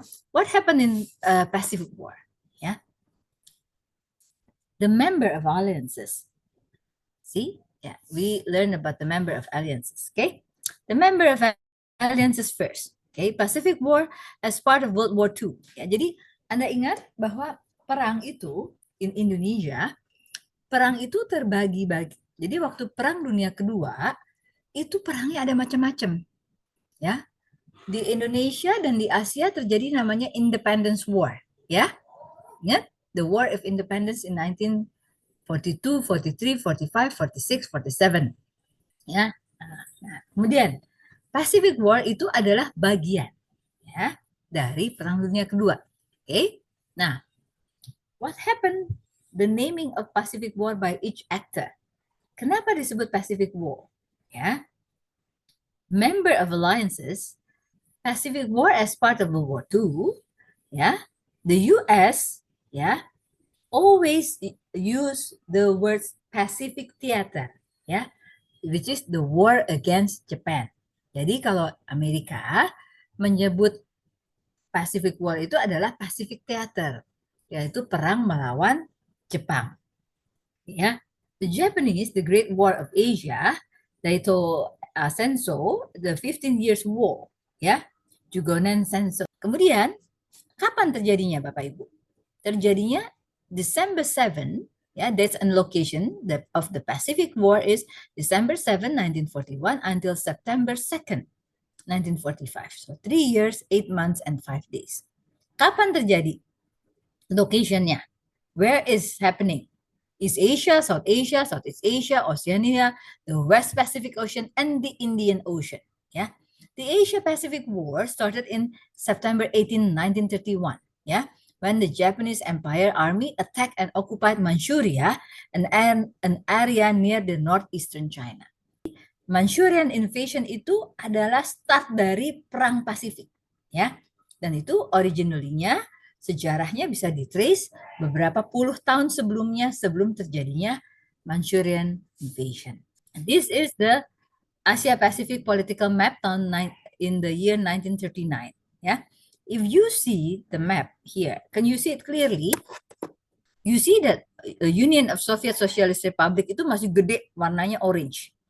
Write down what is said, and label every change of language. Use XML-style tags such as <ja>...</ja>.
<en>What happened in Pacific War? Yeah, the member of alliances. See, yeah, we learn about the member of alliances. Okay, the member of alliances first. Okay, Pacific War as part of World War II.</en> <id>Ya, jadi Anda ingat bahwa perang itu</id> <en>in Indonesia,</en> <id>perang itu terbagi-bagi. Jadi waktu Perang Dunia Kedua itu perangnya ada macam-macam. Ya, di Indonesia dan di Asia terjadi namanya Independence War.</id> <en>Ya, ingat the War of Independence in 1942, 43, 45, 46, 47.</en> <id>Ya, nah, kemudian Pacific War itu adalah bagian ya dari Perang Dunia Kedua.</id> <en>Okay? Nah, what happened? The naming of Pacific War by each actor.</en> <id>Kenapa disebut Pacific War?</id> <en>Ya, member of alliances, Pacific War as part of World War II. Ya, the U.S. ya always use the words Pacific Theater. Ya, which is the war against Japan.</en> <id>Jadi kalau Amerika menyebut Pacific War itu adalah Pacific Theater, yaitu perang melawan Jepang.</id> <en>Ya, the Japanese, the Great War of Asia, Daito Senso, the 15 Years War, ya, Jugonen Senso.</en> <id>Kemudian kapan terjadinya Bapak Ibu? Terjadinya December 7.</id> <en>Yeah, dates and location of the Pacific War is December 7, 1941 until September 2nd, 1945. So 3 years, 8 months, and 5 days.</en> <id>Kapan terjadi? Locationnya.</id> <en>Where is happening? East Asia, Southeast Asia, Oceania, the West Pacific Ocean, and the Indian Ocean. Yeah. The Asia-Pacific War started in September 18, 1931. Yeah. When the Japanese Empire Army attacked and occupied Manchuria, an area near the northeastern China.</en> <id>Manchurian invasion itu adalah start dari Perang Pasifik, ya. Dan itu originally-nya, sejarahnya bisa ditrace beberapa puluh tahun sebelumnya, sebelum terjadinya Manchurian invasion.</id> <en>And this is the Asia Pacific political map in the year 1939, ya. If you see the map here, can you see it clearly? You see that Union of Soviet Socialist Republic</en> <id>itu masih gede, warnanya</id> <en>orange.</en>